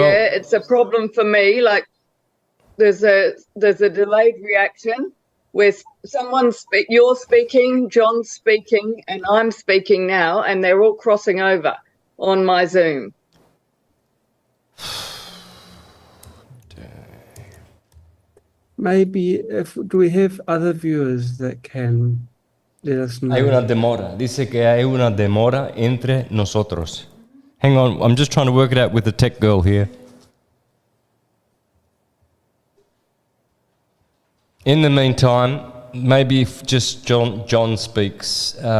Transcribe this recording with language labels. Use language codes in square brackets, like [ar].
[en] yeah, it's a problem for me. Like, there's a delayed reaction where you're speaking, John's speaking, and I'm speaking now, and they're all crossing over on my Zoom. Maybe do we have other viewers that can let us know? [es] Hay una demora. Dice que hay una demora entre nosotros. [en] Hang on, I'm just trying to work it out with the tech girl here. In the meantime, maybe if just John speaks.